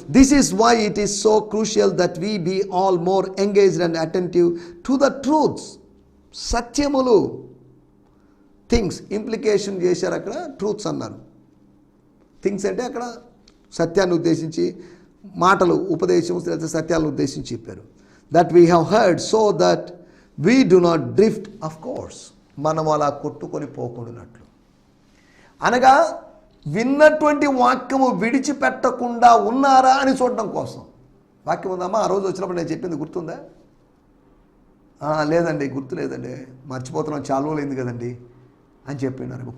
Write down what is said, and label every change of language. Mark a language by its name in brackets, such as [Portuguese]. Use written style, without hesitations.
[English] This is why it is so crucial that we be all more engaged and attentive to the truths. [Telugu] సత్యములు, [English] things implication [Telugu] చేశారు. అక్కడ truths అన్నారు. Things అంటే అక్కడ సత్యాన్ని ఉద్దేశించి మాటలు, ఉపదేశం, సత్యాలను ఉద్దేశించి చెప్పారు. [English] that we have heard, so that we do not drift, of course. [Telugu] మనం అలా కొట్టుకొని పోకూడనట్లు. అనగా విన్నటువంటి వాక్యము విడిచిపెట్టకుండా ఉన్నారా అని చూడడం కోసం. వాక్యం ఉందమ్మా, ఆ రోజు వచ్చినప్పుడు నేను చెప్పింది గుర్తుందా? లేదండి, గుర్తు లేదండి, మర్చిపోతున్నాం, చాలా రోజులు అయింది కదండి అని చెప్పినారు.